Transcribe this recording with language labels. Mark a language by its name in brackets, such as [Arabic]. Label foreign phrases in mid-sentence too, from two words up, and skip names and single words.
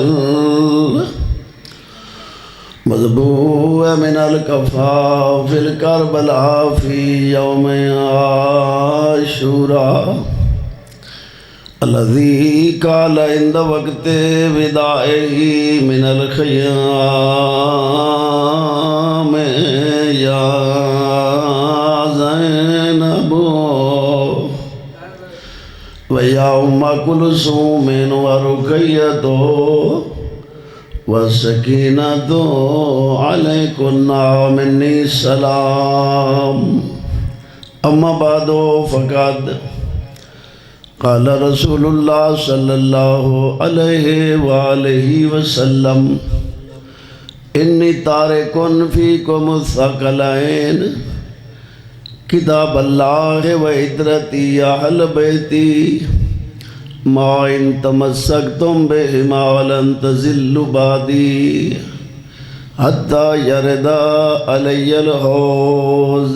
[Arabic] مذبوح من الکفا فی الکربلاء فی یوم عاشوراء الذی قال عند وقت وداعہ من الخیام یا زینب ویا ام کلثوم ورقیۃ وسکینۃ علیکن منی السلام. اما بعد فقد قال رسول اللہ صلی اللہ علیہ وآلہ وسلم انی تارکن فیکم الثقلین کتاب اللہ و عطرتی اہل بیتی ما ان تمسکتم بہما ولن تضلوا بعدی حتی یرد علی الحوض.